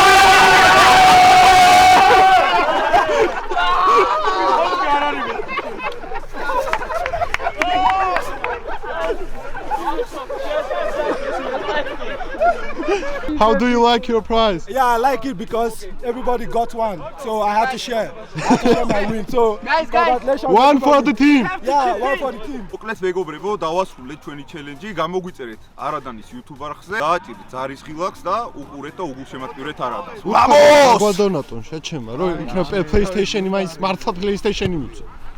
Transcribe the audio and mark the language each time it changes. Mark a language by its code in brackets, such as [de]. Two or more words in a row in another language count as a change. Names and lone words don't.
[en] How do you like your prize? Yeah, I like it because everybody got one, so I had to share. I had to share my win. So, congratulations. One for the team. Yeah, one for the team. [ka] მოკლედ მეგობრებო, დავასრულეთ ჩვენი ჩელენჯი. გამოგვიწერეთ არადანის YouTube არხზე, დააჭირეთ ზარის ხილაკს და უყურეთ და უგულშემატკივრეთ არადანს. გვა დონატონ შეჩემა, რომ იქნება PlayStation-ი მაინც მართლა PlayStation-ი მიწვა.